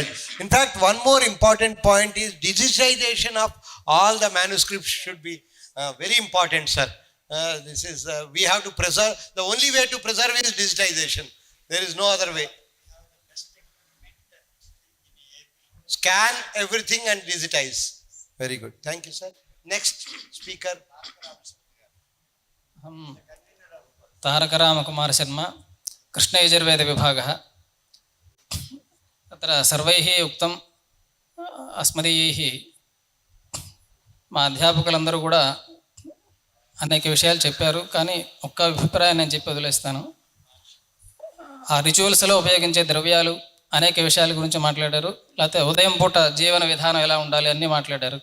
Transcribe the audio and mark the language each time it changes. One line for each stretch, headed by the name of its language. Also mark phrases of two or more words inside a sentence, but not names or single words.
English: In fact, one more important point is digitization of all the manuscripts should be very important, sir. This is we have to preserve. The only way to preserve is digitization. There is no other way. Scan everything and digitize. Very good. Thank you, sir. Next speaker.
Sanskrit: तारकरामकुमारशर्मा कृष्णयजुर्वेदविभागः। तत्र सर्वैः उक्तं అస్మదీయైః
Telugu: మా అధ్యాపకులందరూ కూడా అనేక విషయాలు చెప్పారు, కానీ ఒక్క అభిప్రాయం నేను చెప్పి వదిలేస్తాను. ఆ రిచువల్స్లో ఉపయోగించే ద్రవ్యాలు అనేక విషయాల గురించి మాట్లాడారు, లేకపోతే ఉదయం పూట జీవన విధానం ఎలా ఉండాలి అన్నీ మాట్లాడారు.